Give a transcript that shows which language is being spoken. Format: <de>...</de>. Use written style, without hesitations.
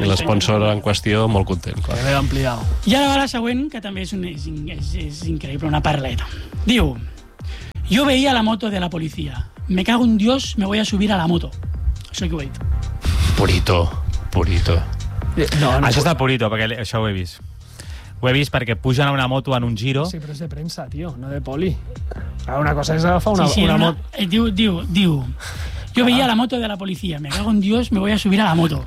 <ca>I l'esponsor en qüestió, molt content. I ara va la següent, que també és increïble, una perleta. Diu, jo veia la moto de la policia.</ca> <es>Me cago en Dios, me voy a subir a la moto.</es> <ca>Això que ho he dit. Purito. No, això és de Purito, perquè això ho he vist. Ho he vist perquè pugen a una moto en un giro. Sí, però és de premsa, tio, no de poli. Una cosa és agafar una moto... Diu, jo veia la moto de la policia,</ca> <es>me cago en Dios, me voy a subir a la moto.</es>